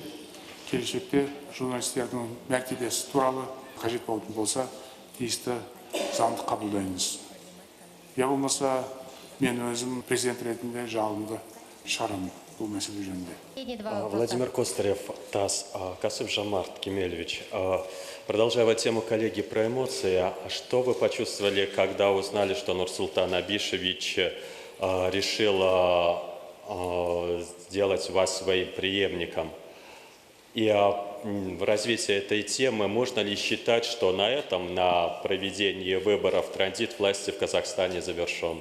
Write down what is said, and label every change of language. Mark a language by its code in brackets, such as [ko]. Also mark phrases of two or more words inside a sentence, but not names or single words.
[kk] Келешекте журналистердің мәртебесі туралы қажет болатын болса, тиісті заңды қабылдаймыз. Я болмаса, мен өзім президент ретінде жалынды шығарамын бұл мәселе жөнінде. [ru] Владимир Костарев, ТАСС. Касым-Жомарт Кемелевич, продолжая тему коллеги про эмоции, что вы почувствовали, когда узнали, что Нурсултан Абишевич решил сделать вас своим преемником? И в развитии этой темы, можно ли считать, что на этом, на проведении выборов, транзит власти в Казахстане завершен?